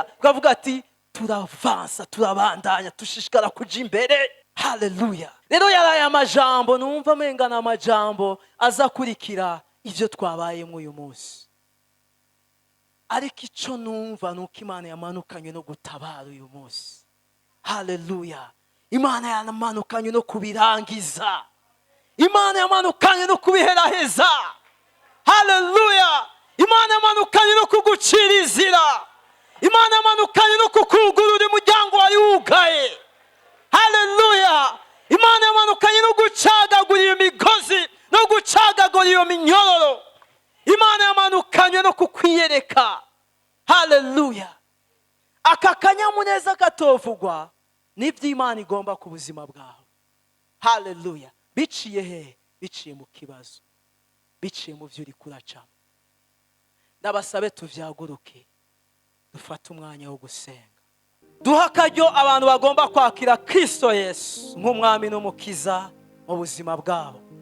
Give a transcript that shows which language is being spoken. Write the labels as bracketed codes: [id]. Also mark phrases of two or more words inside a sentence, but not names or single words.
[rn] Twavuga ati turavansa, turabandanya, tushishikara kuja imbere. Haleluya. Rero yaraye amajambo, numva mengana amajambo azakurikira ivyo twabayemo uyu munsi. Ariko ico numva nuko Imana yamanukanye no gutabara uyu munsi. Haleluya. Imana yamanukanye no kubirangiza. Imana yamanukanye no kubiheraheza. Haleluya. Imana yamanukanye no kugucira inzira. Imana yamanukanye no kukugurura umuryango wari wugaye. Haleluya. Imana yamanukanye no gucagagura iyo migozi, no gucagagura iyo minyororo. Imana yamanukanye no kukwiyereka. Haleluya. Aka kanyamuneza katovugwa n'ibyo Imana igomba ku buzima bwawe. Haleluya. Biciye he? Biciye mu kibazo, biciye mu byo uri kuracamo. Ndabasabe tuvyaguruke, dufate umwanya wo gusenga, duha akaryo abantu bagomba kwakira Kristo Yesu nk'umwami n'umukiza mu buzima bwabo.